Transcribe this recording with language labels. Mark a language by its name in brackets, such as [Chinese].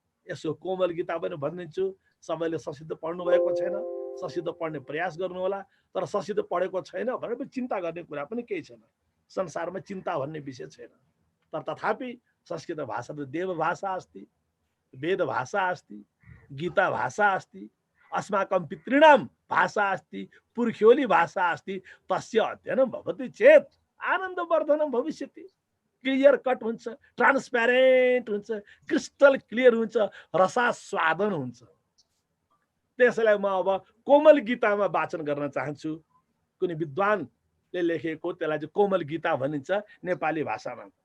[Nepali] यसो कोमल गीता पनि भनिदिन्छु। सबैले ससिद्ध पढ्नु भएको छैन, ससिद्ध पढ्ने प्रयास गर्नु होला। तर ससिद्ध पढेको छैन भने पनि चिन्ता गर्ने कुरा पनि केही छैन। संसारमा चिन्ता भन्ने विषय छैन। [Sanskrit] तर तथापि संस्कृत भाषा त देव भाषा अस्ति, वेद भाषा अस्ति, गीता भाषा अस्ति, अस्माकं पितॄणां भाषा अस्ति, पुर्ख्योली भाषा अस्ति। तस्य अध्ययनं भवति चेत् आनन्दवर्धनं भविष्यति। [Nepali] क्लियर कट हुन्छ, ट्रान्सप्यारेन्ट हुन्छ, क्रिस्टल क्लियर हुन्छ, रसास्वादन हुन्छ। त्यसैलाई म अब कोमल गीतामा वाचन गर्न चाहन्छु। कुनै विद्वानले लेखेको, त्यसलाई चाहिँ कोमल गीता भनिन्छ नेपाली भाषामा।